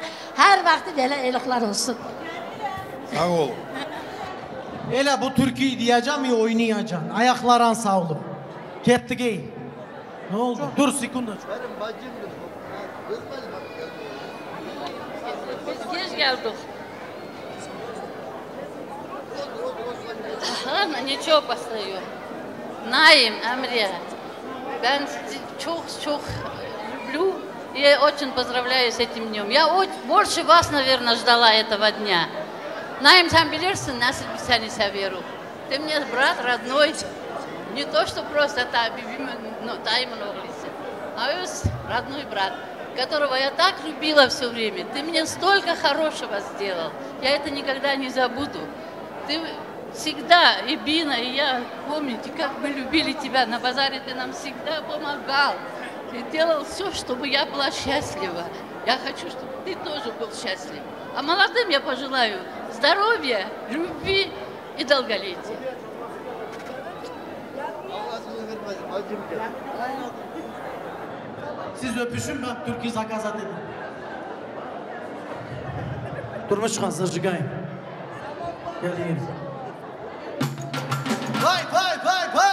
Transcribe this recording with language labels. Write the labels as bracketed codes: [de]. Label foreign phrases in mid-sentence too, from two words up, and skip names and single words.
[tr] Her vakti böyle eyloklar olsun. Sağ ol. Elə bu türküyü diyeceğim ya oynayacaksın. Ayakların sağ olun. Ketti giyin. Ne oldu? Dur sekunda. Benim bacımdır. Biz geç geldik. [ru] Ладно, ничего, постою. Наим, Амрия, я çok люблю и очень поздравляю с этим днем. Я больше вас, наверное, ждала этого дня. Наим, [tr] sen bilirsin nasıl seni seviyorum. [ru] Ты мне брат родной, не то, что просто Таимон оглиси, а родной брат, которого я так любила все время. Ты мне столько хорошего сделал, я это никогда не забуду. Ты всегда, и Бина, и я, помните, как мы любили тебя на базаре, ты нам всегда помогал. Ты делал все, чтобы я была счастлива. Я хочу, чтобы ты тоже был счастлив. А молодым я пожелаю здоровья, любви и долголетия. [tr] Siz öpüşün, ben Türkiye zakazat edin. Durmuş çıkan sırcıkayım. Gelin. Vay vay vay vay.